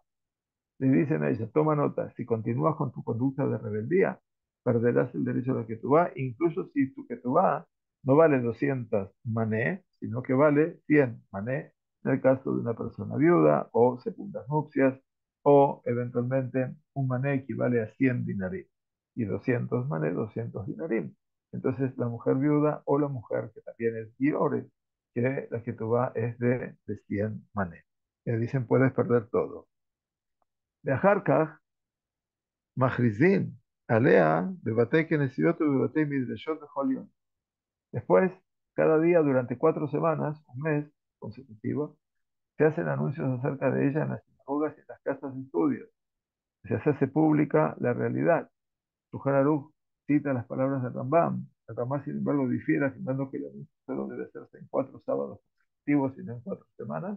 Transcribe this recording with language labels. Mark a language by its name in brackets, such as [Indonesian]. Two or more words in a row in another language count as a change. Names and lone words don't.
[Spanish] Le dicen a ella, toma nota, si continúas con tu conducta de rebeldía, perderás el derecho a la ketubá, incluso si tu ketubá no vale 200 mané, sino que vale 100 mané, en el caso de una persona viuda o segundas nupcias, o eventualmente un mané equivale a 100 dinarim, y 200 mané, 200 dinarim. Entonces la mujer viuda o la mujer que también es giore, que la ketubá es de 100 mané. Le dicen, puedes perder todo. [Hebrew] ואחר כך מכריזים עליה בבתי כנסיות ובבתי מדרשות בכל יום. [Spanish] Después, cada día durante 4 semanas, un mes consecutivo, se hacen anuncios acerca de ella en las sinagogas y en las casas de estudio. Se hace pública la realidad. Shulchan Aruch cita las palabras de Rambam. El Rambam, sin embargo, difiere afirmando que el anuncio solo debe hacerse en 4 sábados consecutivos y no en 4 semanas.